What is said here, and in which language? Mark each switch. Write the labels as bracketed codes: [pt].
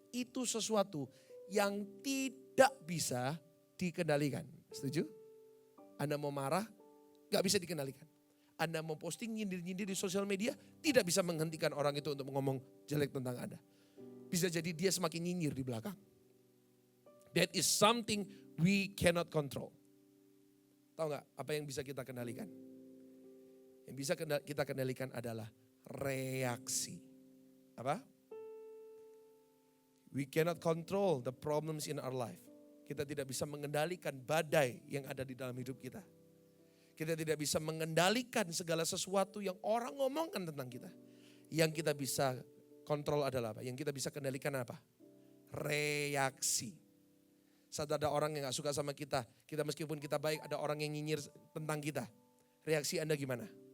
[id] Itu sesuatu yang tidak bisa dikendalikan. Setuju? Anda mau marah, gak bisa dikendalikan. Anda mau posting nyindir-nyindir di sosial media, tidak bisa menghentikan orang itu untuk ngomong jelek tentang Anda. Bisa jadi dia semakin nyinyir di belakang. [en] That is something we cannot control. [id] Tahu gak apa yang bisa kita kendalikan? Yang bisa kita kendalikan adalah reaksi. Apa? [en] We cannot control the problems in our life. [id] Kita tidak bisa mengendalikan badai yang ada di dalam hidup kita. Kita tidak bisa mengendalikan segala sesuatu yang orang ngomongkan tentang kita. Yang kita bisa kontrol adalah apa? Yang kita bisa kendalikan apa? Reaksi. Saat ada orang yang gak suka sama kita meskipun kita baik, ada orang yang nyinyir tentang kita. Reaksi Anda gimana?